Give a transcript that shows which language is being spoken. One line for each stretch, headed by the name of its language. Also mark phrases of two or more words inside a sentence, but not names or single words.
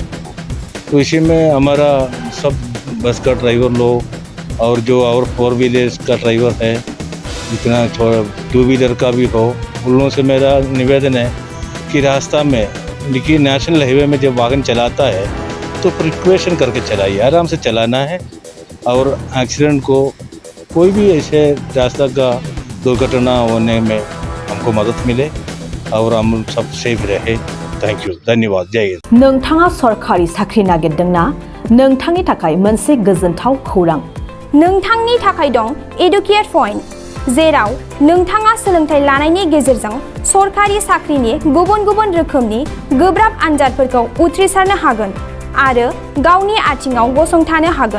Hindi: तो इसी में हमारा सब बस का ड्राइवर लोग और जो और 4 व्हीलर्स का ड्राइवर है, जितना थोड़ा 2 व्हीलर का भी हो, उन लोगों से मेरा निवेदन है कि रास्ता में लेकिन
English: national highway
Hindi: में जब वाहन चलाता है तो प्रिकॉशन करके चलाइए, आराम से चलाना है और एक्सीडेंट को कोई भी ऐसे रास्ता का दुर्घटना होने में हमको मदद मिले और हम सब सेफ रहे।
English: thank you,
Hindi: धन्यवाद, जय हिंद।
Bodo: नोंथाङा सरकारि साख्रि नागिरदोंना? नोंथांनि थाखाय मोनसे गोजोनथाव खौरां। नोंथांनि थाखाय दं एडुकेट पॉइंट, जेराव नोंथाङा सोलोंथाइ लानायनि गेजेरजों सरकारि साख्रिनि गुबुन गुबुन रोखोमनि गोब्राब आनजादफोरखौ उथ्रिसारनो हागोन आरो गावनि आथिङाव गसंथानो हागोन।